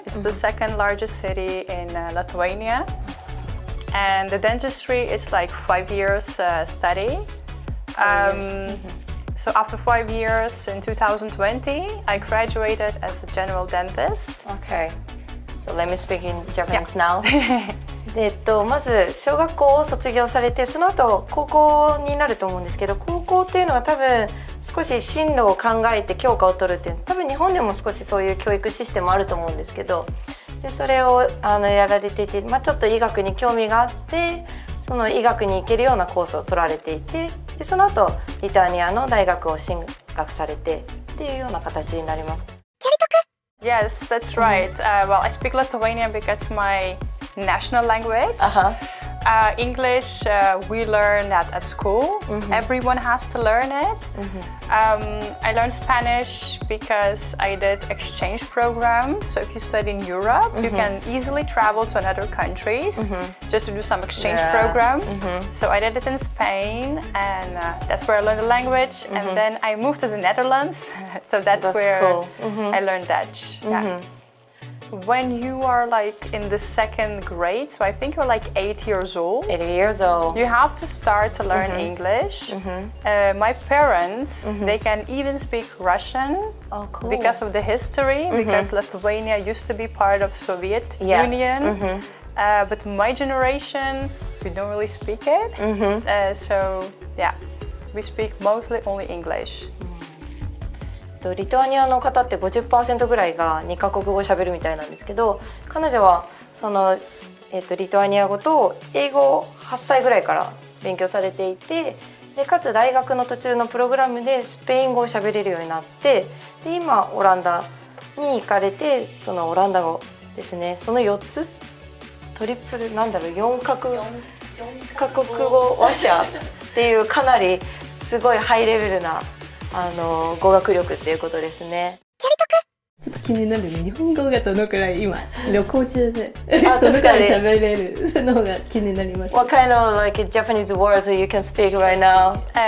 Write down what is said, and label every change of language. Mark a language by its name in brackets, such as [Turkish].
[English] It's the second largest city in Lithuania. And the dentistry is like 5 years study. So after 5 years in 2020, I graduated as a general dentist. Okay, so let me speak in Japanese now. [Japanese] まず小学校を卒業されて、その後高校になると思うんですけど、高校っていうのは多分少し進路を考えて教科を取るっていう、多分日本でも少しそういう教育システムあると思うんですけど、でそれをやられていて、ちょっと医学に興味があって、その医学に行けるようなコースを取られていて、でその後リトアニアの大学を進学されてっていうような形になります。 [English] Yes, that's right. Well, I speak Lithuanian because it's my national language. English, we learn that at school. Everyone has to learn it. I learned Spanish because I did exchange program. So if you study in Europe, you can easily travel to another countries just to do some exchange program. So I did it in Spain, and that's where I learned the language. And then I moved to the Netherlands. So that's where cool. I learned Dutch. Yeah. When you are like in the second grade, so I think you're like 8 years old. 8 years old. You have to start to learn English. My parents, they can even speak Russian. Oh, cool. Because of the history, because Lithuania used to be part of Soviet Union. But my generation, we don't really speak it. So yeah, we speak mostly only English. [Japanese] リトアニアの方って 50% ぐらいが2カ国語を喋るみたいなんですけど、彼女はその、リトアニア語と英語を8歳ぐらいから勉強されていて、でかつ大学の途中のプログラムでスペイン語を喋れるようになって、で今オランダに行かれて、そのオランダ語ですね、その4つトリプル4カ国語話者っていうかなりすごいハイレベルな語学力っていうことですね。ちょっと気になるね。日本語がどのくらい今旅行中でどのくらい喋れるのが気になります。 [English] What kind of like Japanese words you can speak right now?